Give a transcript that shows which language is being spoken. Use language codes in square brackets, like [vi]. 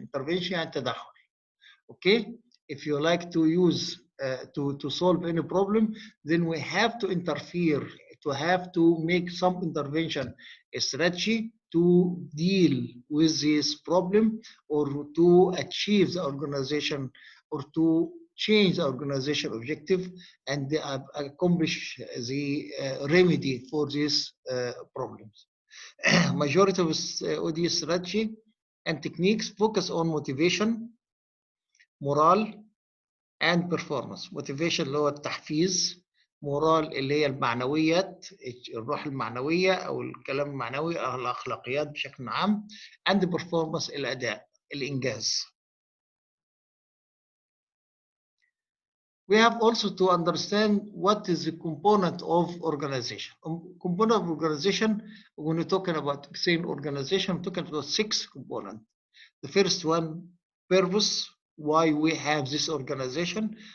[en] Intervention and تدخل. Okay, if you like to use to solve any problem, then we have to interfere, to have to make some intervention, a strategy to deal with this problem or to achieve the organization or to change the organization objective and accomplish the remedy for these problems. Majority of OD strategy and techniques focus on motivation, morale and performance. [ar] motivation اللي هو التحفيز، مورال اللي هي المعنويات، الروح المعنوية أو الكلام المعنوي أو الأخلاقيات بشكل عام، [en] and performance [ar] الأداء، الإنجاز. [en] We have also to understand what is the component of organization. Component of organization, when we're talking about same organization, we're talking about 6 components. The first one, purpose, why we have this organization.